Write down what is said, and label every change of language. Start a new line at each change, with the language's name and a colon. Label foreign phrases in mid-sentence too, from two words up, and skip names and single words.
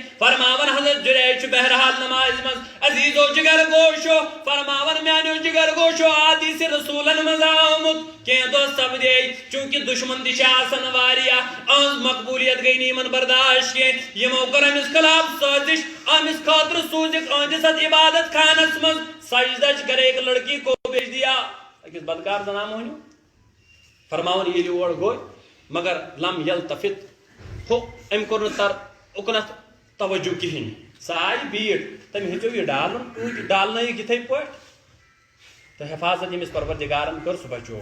Kashmiri: فرماوان حضرت جُریج چھُ بہرحال نمازِ منٛز عزیٖزو جگر گوشو فرماوان میانیو جگر گوشو حدیث رسوٗلن منٛز آمُت کینٛہہ دۄہ سپدے چوٗنٛکہِ دُشمن تہِ چھِ آسان واریاہ أہنٛز مقبوٗلیت گٔے نہٕ یِمن برداشت کینٛہہ یِمو کٔر أمِس خلاف سٲزش أمِس خٲطرٕ سوٗزِکھ أہنٛدِس اتھ عبادت خانس منٛز سجدٕچ کرے
Urdu: ایک لڑکی کو بھیج دیا
Kashmiri: أکِس بدکار زنان مٔہنیو. فرماوان ییٚلہِ اور گوٚو مگر
Arabic: لم یلتفت
Kashmiri: ہُہ أمۍ کوٚر نہٕ اُکنتھ توجہ کِہینۍ. سۄ آیہِ بیٖٹھ تٔمۍ ہیٚژیو یہِ ڈالُن توٗتۍ ڈالنٲیِکھ یِتھٕے پٲٹھۍ تہٕ حفاظت ییٚمِس پروردگارن کٔر سُہ بچوو.